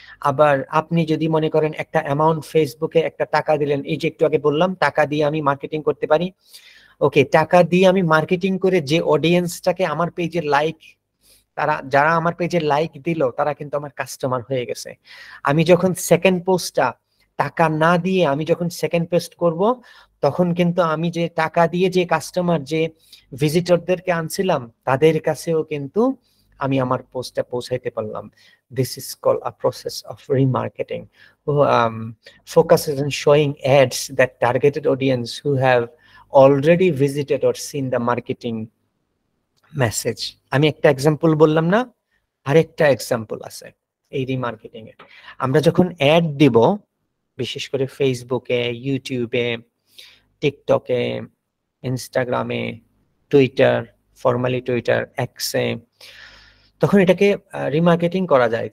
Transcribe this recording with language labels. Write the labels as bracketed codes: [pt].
[bn] আবার আপনি যদি মনে করেন একটা অ্যামাউন্ট ফেসবুকে একটা টাকা দিলেন, এই যে একটু আগে বললাম টাকা দিয়ে আমি মার্কেটিং করতে পারি, ওকে, টাকা দিয়ে আমি মার্কেটিং করে যে অডিয়েন্সটাকে আমার পেজে লাইক, যারা আমার পেজে লাইক দিল তারা কিন্তু আমার কাস্টমার হয়ে গেছে। আমি যখন সেকেন্ড পোস্টটা টাকা না দিয়ে আমি যখন সেকেন্ড পোস্ট করব, তখন কিন্তু আমি যে টাকা দিয়ে যে কাস্টমার, যে ভিজিটরদেরকে আনছিলাম, তাদের কাছেও কিন্তু আমি আমার পোস্টটা পৌঁছাইতে পারলাম। [en] This is called a process of remarketing, focuses on showing ads that targeted audience who have already visited or seen the marketing message. [bn] আমি একটা এক্সাম্পল বললাম না, আরেকটা এক্সাম্পল আছে এই রিমার্কেটিং এর। আমরা যখন অ্যাড দিব, বিশেষ করে ফেসবুকে, ইউটিউবে, টিকটকে, ইনস্টাগ্রামে, টুইটার, ফরমালি টুইটার, এক্সে, তখন এটাকে রিমার্কেটিং করা যায়।